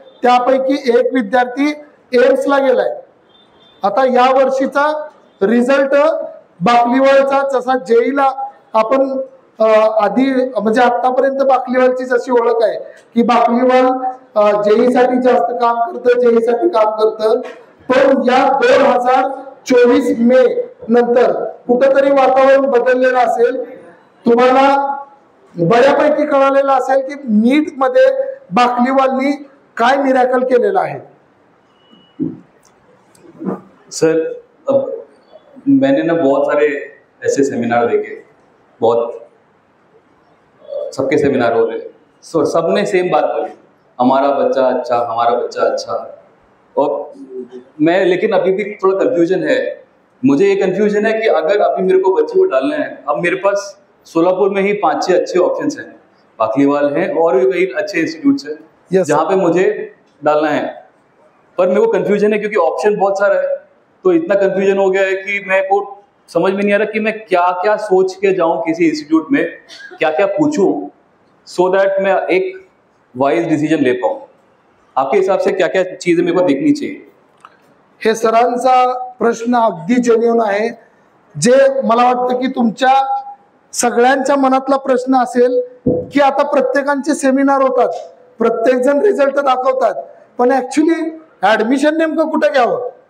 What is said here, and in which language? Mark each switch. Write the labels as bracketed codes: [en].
[mr] त्यापैकी एक विद्यार्थी एम्सला गेलाय. आता या वर्षीचा रिझल्ट बाकलीवालचा जसा जेईला आपण आधी म्हणजे आतापर्यंत बाकलीवालची जशी ओळख आहे की बाकलीवाल जेई साठी जास्त काम करतं, जेई साठी काम करतं. पण या 2024 मे नंतर कुठंतरी वातावरण बदललेलं असेल. तुम्हाला बऱ्यापैकी कळालेलं असेल की नीट मध्ये बाकलीवालनी काय मिरॅकल केलेलं आहे. [hi] सर मैंने ना बहुत सारे ऐसे सेमिनार देखे, बहुत सबके सेमिनार हो रहे. सो सबने सेम बात बोली, हमारा बच्चा अच्छा, हमारा बच्चा अच्छा. और मैं लेकिन अभी भी थोड़ा कंफ्यूजन है. मुझे ये कंफ्यूजन है कि अगर अभी मेरे को बच्चे को डालना है, अब मेरे पास सोलापुर में ही 5-6 अच्छे ऑप्शंस हैं. बाकलीवाल हैं और भी कई अच्छे इंस्टीट्यूट्स हैं जहाँ पे मुझे डालना है. पर मेरे को कंफ्यूजन है क्योंकि ऑप्शन बहुत सारा है. तो इतना कंफ्यूजन हो गया है कि मेरे को समझ में नहीं आ रहा कि मैं क्या क्या सोच के जाऊं किसी इंस्टीट्यूट में, क्या क्या पूछूं सो दैट मैं एक वाइज डिसीजन ले पाऊं. आपके हिसाब से क्या क्या चीजें मेरे को देखनी चाहिए? [mr] हे सरांचा प्रश्न अगदी जेन्युइन आहे. जे मला वाटतं की तुमच्या सगळ्यांच्या मनातला प्रश्न असेल की आता प्रत्येकांचे सेमिनार होतात, प्रत्येक जण रिझल्ट दाखवतात, पण ऍक्च्युली ऍडमिशन नेमकं कुठे घ्यावं.